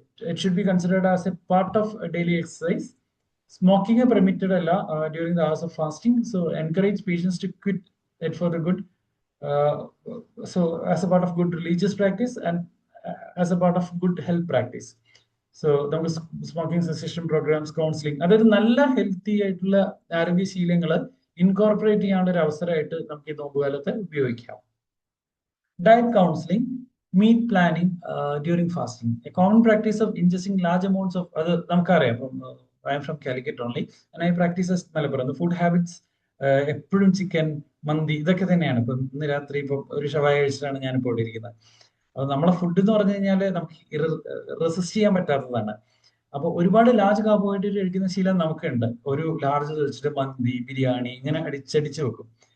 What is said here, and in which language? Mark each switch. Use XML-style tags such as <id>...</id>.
<en>It should be considered as a part of a daily exercise. Smoking is permitted during the hours of fasting, so encourage patients to quit it for the good. So as a part of good religious practice and as a part of good health practice.</en> <ml>So നമുക്ക് smoking cessation programmes, counselling, അതായത് നല്ല healthy ആയിട്ടുള്ള ആരോഗ്യശീലങ്ങൾ incorporate ചെയ്യാനുള്ള ഒരു അവസരമായിട്ട് നമുക്ക് ഈ നോമ്പുകാലത്ത് ഉപയോഗിക്കാം.</ml> <en>Diet counseling, meal planning during fasting. A common practice of ingesting large amounts of other. I am from Calicut only, and I practice as Malappuram. The food habits,</en> <ml>എപ്പോഴും chicken, മന്തി, ഇതൊക്കെ തന്നെയാണ്. ഇപ്പൊ ഇന്ന് രാത്രി ഇപ്പൊ ഒരു ഷവായ കഴിച്ചിട്ടാണ് ഞാൻ ഇപ്പോൾ ഇരിക്കുന്നത്. അത് നമ്മളെ ഫുഡ് എന്ന് പറഞ്ഞു കഴിഞ്ഞാൽ നമുക്ക് റെസിസ്റ്റ് ചെയ്യാൻ പറ്റാത്തതാണ്. അപ്പൊ ഒരുപാട് ലാർജ് കാർബോഹൈഡ്രേറ്റ് കഴിക്കുന്ന ശീലം നമുക്കുണ്ട്. ഒരു ലാർജ് കഴിച്ചിട്ട് മന്തി, ബിരിയാണി ഇങ്ങനെ അടിച്ചടിച്ച് വെക്കും.</ml>